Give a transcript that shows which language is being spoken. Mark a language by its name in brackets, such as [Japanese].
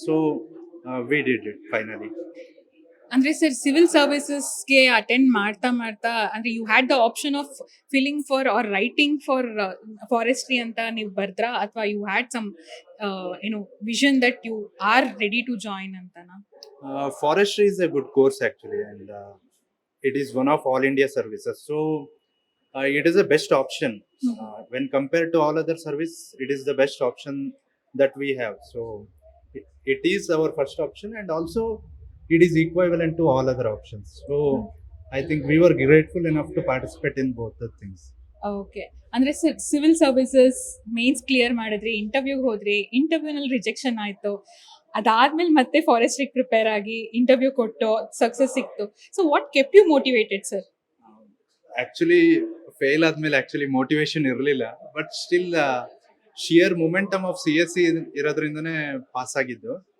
[English] So we did it finally. [Kannada] ಅಂದ್ರೆ sir civil ಸರ್ವಿಸಸ್ಗೆ attend ಮಾಡ್ತಾ ಮಾಡ್ತಾ ಅಂದ್ರೆ [English] you had the option of filling for or writing for forestry [Kannada] ಅಂತ ನೀವು ಬರ್ದ್ರಾ ಅಥವಾ [English] you had some [Kannada] ಏನು [English] vision that you are ready to join [Kannada] ಅಂತನಾ? [English] Forestry is a good course actually, and it is one of all India services. So it is a best option when compared to all other service. It is the best option that we have. So it is our first option, and also it is equivalent to all other options. So I think we were grateful enough to participate in both the things. Okay. [Kannada] ಅಂದ್ರೆ sir civil services mains clear ಮಾಡಿದ್ರಿ, ಇಂಟರ್ವ್ಯೂಗೆ ಹೋದ್ರಿ, ಇಂಟರ್ವ್ಯೂನಲ್ಲಿ rejection ಆಯ್ತು, ಅದಾದ್ಮೇಲೆ ಮತ್ತೆ ಫಾರೆಸ್ಟ್ರಿಗೆ prepare ಆಗಿ interview ಕೊಟ್ಟು success ಸಿಕ್ತು. [English] So what kept you motivated sir? [Kannada] Actually fail ಆದ್ಮೇಲೆ ಆಕ್ಚುಲಿ ಮೋಟಿವೇಶನ್ ಇರಲಿಲ್ಲ, [English] but still sheer momentum of CSE [Kannada] ಇರೋದ್ರಿಂದನೇ pass ಆಗಿದ್ದು.